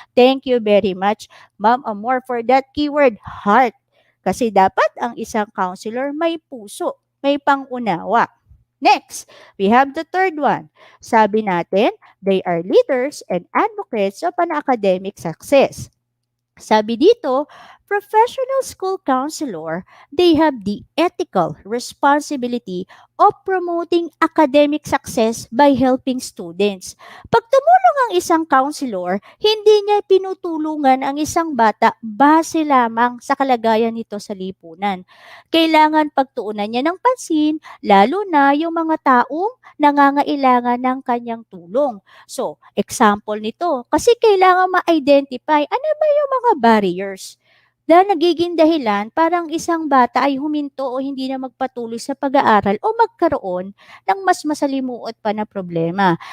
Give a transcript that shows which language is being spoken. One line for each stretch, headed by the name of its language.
English: Thank you very much, Ma'am Amor, for that keyword, heart.
Filipino: Kasi dapat ang isang counselor may puso, may pangunawa.
English: Next, we have the third one.
Filipino: Sabi natin,
English: they are leaders and advocates of an academic success.
Filipino: Sabi dito,
English: professional school counselor, they have the ethical responsibility of promoting academic success by helping students.
Filipino: Pag tumulong ang isang counselor, hindi niya pinutulungan ang isang bata base lamang sa kalagayan nito sa lipunan. Kailangan pagtuunan niya ng pansin, lalo na yung mga taong nangangailangan ng kanyang tulong. So, example nito, kasi kailangan ma-identify ano ba yung mga barriers na nagiging dahilan parang isang bata ay huminto o hindi na magpatuloy sa pag-aaral o magkaroon ng mas masalimuot pa na problema.